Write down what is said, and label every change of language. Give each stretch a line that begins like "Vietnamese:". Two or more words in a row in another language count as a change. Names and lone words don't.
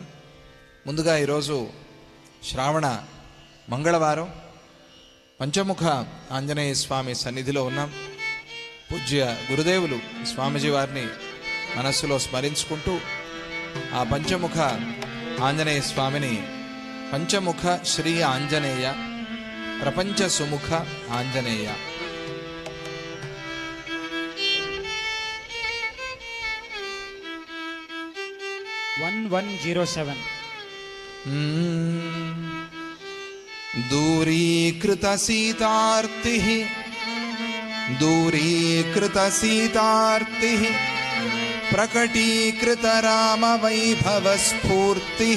Telugu: ముందుగా ఈరోజు శ్రావణ మంగళవారం పంచముఖ ఆంజనేయ స్వామి సన్నిధిలో ఉన్నాం. పూజ్య గురుదేవులు స్వామిజీ వారిని మనస్సులో స్మరించుకుంటూ ఆ పంచముఖ ఆంజనేయ స్వామిని పంచముఖ శ్రీ ఆంజనేయ, ప్రపంచ సుముఖ ఆంజనేయ.
Sanskrit: दूरीकृत सीतार्तिः दूरीकृत सीतार्तिः प्रकटीकृत राम वैभव स्फूर्तिः